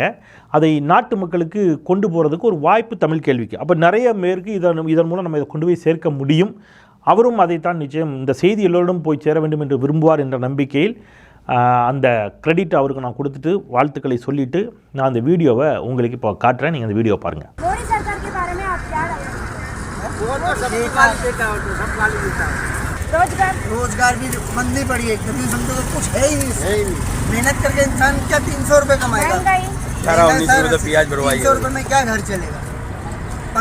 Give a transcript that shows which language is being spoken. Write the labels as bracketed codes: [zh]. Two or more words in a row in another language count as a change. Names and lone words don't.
[ta] அதை நாட்டு மக்களுக்கு கொண்டு போகிறதுக்கு ஒரு வாய்ப்பு தமிழ் கேள்விக்கு. அப்போ நிறைய பேருக்கு இதன் மூலம் நம்ம இதை கொண்டு போய் சேர்க்க முடியும். அவரும் அதைத்தான் நிச்சயம் இந்த செய்தி எல்லோரிடம் போய் சேர வேண்டும் என்று விரும்புவார் என்ற நம்பிக்கையில் அந்த கிரெடிட் அவருக்கு நான் கொடுத்துட்டு வாழ்த்துக்களை சொல்லிவிட்டு நான் அந்த வீடியோவை உங்களுக்கு இப்போ காட்டுறேன். நீங்கள் அந்த வீடியோ பாருங்கள். [hi] रोजगार भी मंदी पड़ी है, गरीब बंदे को कुछ है ही नहीं। मेहनत करके इंसान क्या 300 रुपए कमाएगा? 300 रुपए में क्या घर चलेगा?